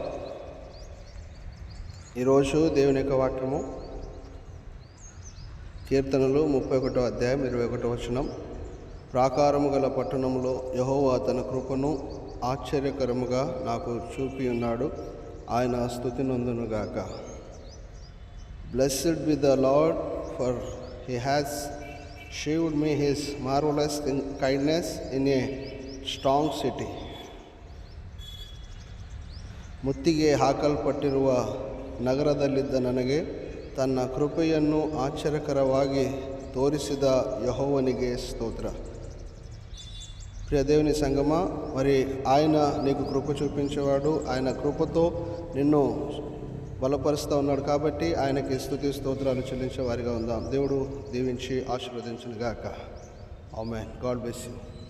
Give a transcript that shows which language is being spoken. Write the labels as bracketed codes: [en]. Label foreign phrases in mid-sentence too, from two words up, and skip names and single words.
[te] ఈరోజు దేవుని యొక్క వాక్యము కీర్తనలు 31వ అధ్యాయం 21వ వచనం. ప్రాకారము గల పట్టణంలో యెహోవా తన కృపను ఆశ్చర్యకరముగా నాకు చూపి ఉన్నాడు, ఆయన స్తుతి నొందునుగాక. [en] Blessed be the Lord, for he has shewed me his marvelous kindness in a strong city. [kn] ಮುತ್ತಿಗೆ ಹಾಕಲ್ಪಟ್ಟಿರುವ ನಗರದಲ್ಲಿದ್ದ ನನಗೆ ತನ್ನ ಕೃಪೆಯನ್ನು ಆಶ್ಚರ್ಯಕರವಾಗಿ ತೋರಿಸಿದ ಯೆಹೋವನಿಗೆ స్తోత్ర. [te] ప్రియ దేవుని సంగమా, మరి ఆయన నీకు కృప చూపించేవాడు, ఆయన కృపతో నిన్ను బలపరుస్తూ ఉన్నాడు. కాబట్టి ఆయనకి స్తుతి స్తోత్రాలు చెల్లించే వారిగా ఉందాం. దేవుడు దీవించి ఆశీర్వదించును గాక. ఆమేన్. [en] God bless you.